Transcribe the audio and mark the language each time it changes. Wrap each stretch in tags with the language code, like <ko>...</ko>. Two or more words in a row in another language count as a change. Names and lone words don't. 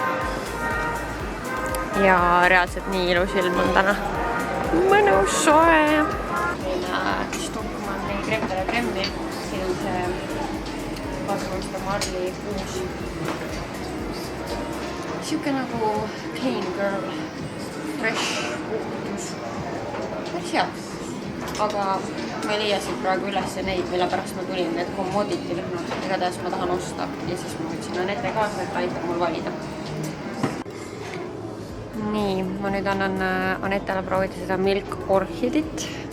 <et>Ja reaalselt nii ilus ilm on täna. Mõnus soe. Stockmanni kremdele kremmi. Siin on see Pasvalsta Marli uus. Siuke nagu</et> <en>clean girl.</en> <et>Fresh puhtus. Päris hea. Aga ma ei leia siit praegu üles neid, mille pärast ma tulin, need commodity lõhnad. Igatahes ma tahan osta ja siis ma võtsin Anette kaasa, et aitab mul valida. nii, ma nüüd annan Anetale proovida seda Milk Orchidit.</et>